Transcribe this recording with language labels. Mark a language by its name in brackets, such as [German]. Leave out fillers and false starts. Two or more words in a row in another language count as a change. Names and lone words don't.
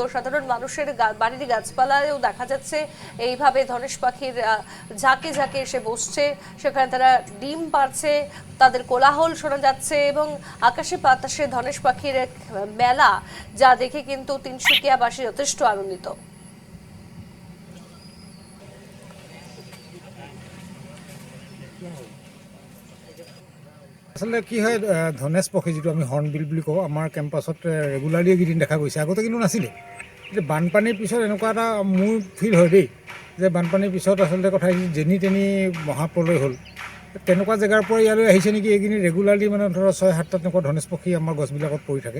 [Bangla] সাধারণ মানুষের বাড়ির গাছপালায়ও দেখা যাচ্ছে এইভাবে ধনেশ পাখির ঝাঁকে ঝাঁকে এসে বসছে, সেখানে তারা ডিম পাড়ছে, তাদের কোলাহল শোনা যাচ্ছে এবং আকাশে বাতাসে ধনেশ পাখির এক মেলা, যা দেখে কিন্তু তিনসুকিয়াবাসী যথেষ্ট আনন্দিত। আসলে কি হয়, [Assamese] ধনেশ পক্ষী যিটো আমি হৰ্ণবিল বুলি কওঁ, আমাৰ কেম্পাছত ৰেগুলাৰলি এইকেইদিন দেখা গৈছে, আগতে কিন্তু নাছিলে। এতিয়া বানপানীৰ পিছত এনেকুৱা এটা মোৰ ফিল হয় দেই, যে বানপানীৰ পিছত আচলতে কথা যেনি তেনি মহাপ্ৰলয় হ'ল, তেনেকুৱা জেগাৰ পৰা ইয়ালৈ আহিছে নেকি এইকেইদিন ৰেগুলাৰলি, মানে ধৰক 6-7টা তেনেকুৱা ধনেশ পক্ষী আমাৰ গছবিলাকত পৰি থাকে।